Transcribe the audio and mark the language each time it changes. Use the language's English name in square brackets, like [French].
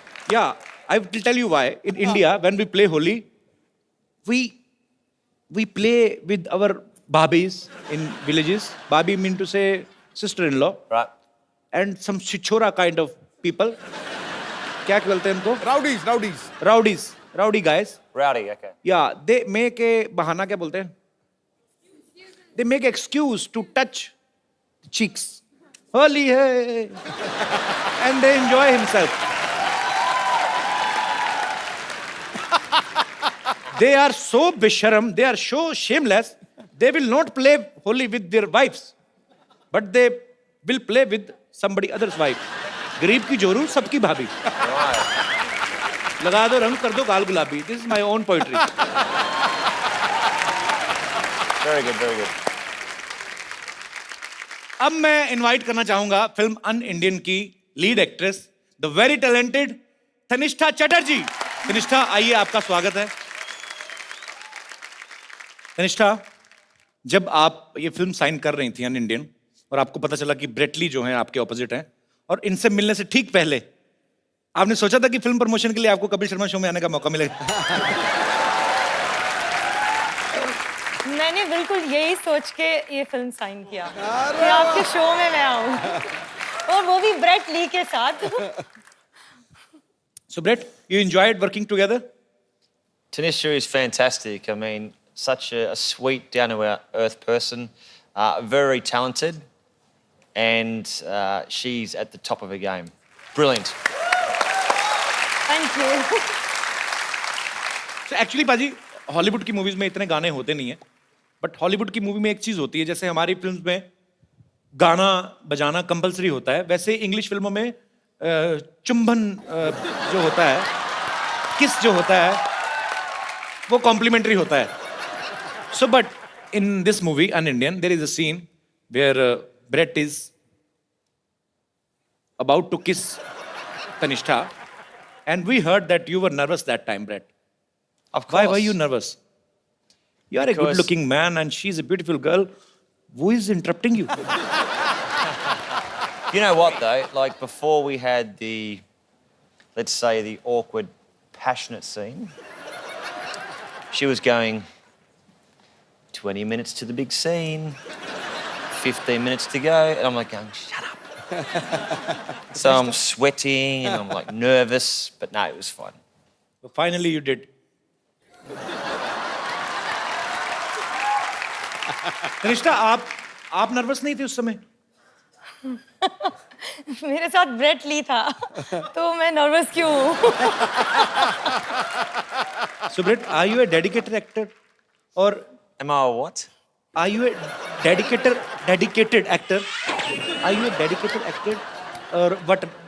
[English] yeah, I will tell you why. In India, when we play Holi, we play with our bhabis in villages. Bhabi mean to say sister-in-law, Right. and some chichora kind of people. [Hindi] क्या बोलते हैं इनको? [English] Rowdies Rowdy guys. Rowdy, okay. Yeah, they make a [Hindi] बहाना क्या बोलते हैं? [English] They make excuse to touch cheeks. [Hindi] Holi hai, [English] and they enjoy himself. They are so bisharam, they are so shameless. They will not play Holi with their wives, but they will play with somebody other's wife. [Hindi] गरीब की जोरू सबकी भाभी. लगा दो रंग कर दो गाल गुलाबी. [English] This is my own poetry. Very good, very good. [Hindi] अब मैं इनवाइट करना चाहूंगा फिल्म अन इंडियन की lead actress the very talented Tanishtha Chatterjee. Tanishtha आइए, आपका स्वागत है. तनिष्ठा, जब आप ये फिल्म साइन कर रही थी अन इंडियन और आपको पता चला कि ब्रेटली जो है आपके ऑपोजिट हैं और इनसे मिलने से ठीक पहले आपने सोचा था कि फिल्म प्रमोशन के लिए आपको कपिल शर्मा शो में आने का मौका मिलेगा? मैंने बिल्कुल यही सोच के ये फिल्म साइन किया कि आपके शो में मैं आऊं, और वो भी ब्रेट ली के साथ. [English] So Brett, you enjoyed working together? Tanisha is fantastic. I mean, such a sweet, down-to-earth person, very talented, and she's at the top of her game. Brilliant. Thank you. [Hindi] So actually पाजी, Hollywood की movies में इतने गाने होते नहीं है, but Hollywood की movie में एक चीज होती है, जैसे हमारी फिल्म में गाना बजाना कंपलसरी होता है, वैसे इंग्लिश फिल्मों में चुंबन जो होता है, किस जो होता है, वो कॉम्प्लीमेंट्री होता है. [English] So but in this movie un Indian there is a scene where Brett is about to kiss Tannishtha, and we heard that you were nervous that time, Brett. Of course. Why were you nervous? You are a Because- good-looking man, and she's a beautiful girl. Who is interrupting you? You know what, though? Like, before we had the, let's say, the awkward, passionate scene, she was going 20 minutes to the big scene, 15 minutes to go, and I'm like going, shut up. So I'm sweating and I'm like nervous, but no, it was fun. So finally, you did. [Hindi] Tanishtha, आप nervous नहीं थे उस समय? मेरे साथ Brett Lee था, तो मैं नर्वस क्यों हूँ? [English] So Brett, are you a dedicated actor, or Am I a what? are you a dedicated actor? Are you a dedicated actor, or what?